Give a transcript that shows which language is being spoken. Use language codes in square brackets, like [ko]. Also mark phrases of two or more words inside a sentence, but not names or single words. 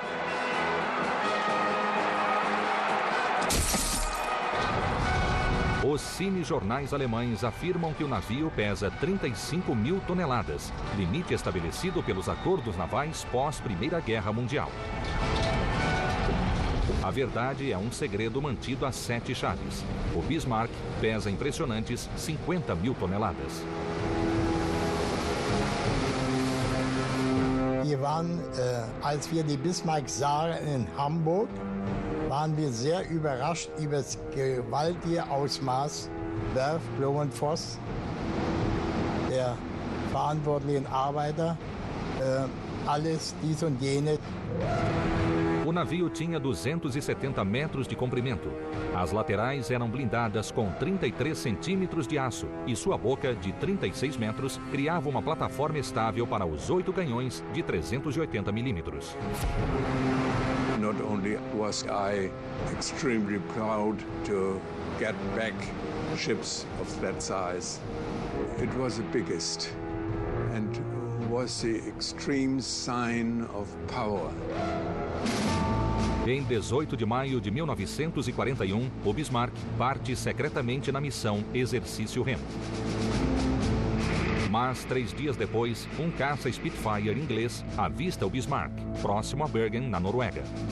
[pt] Os cinejornais alemães afirmam que o navio pesa 35.000 toneladas, limite estabelecido pelos acordos navais pós-Primeira Guerra Mundial. A verdade é um segredo mantido a 7 chaves. O Bismarck pesa impressionantes 50.000 toneladas. [de] Wir waren, als wir die Bismarck sahen in Hamburg, waren wir sehr überrascht über das gewaltige Ausmaß. Werft, Blow und Voss, der verantwortlichen Arbeiter, alles dies und jenes. [pt] O navio tinha 270 metros de comprimento. As laterais eram blindadas com 33 centímetros de aço e sua boca, de 36 metros, criava uma plataforma estável para os 8 canhões de 380 milímetros. [en] Not only was I extremely proud to get back ships of that size, it was the biggest and was the extreme sign of power. [pt] Em 18 de maio de 1941, o Bismarck parte secretamente na missão Exercício Remo. Mas 3 dias depois, um caça Spitfire inglês avista o Bismarck, próximo a Bergen, na Noruega.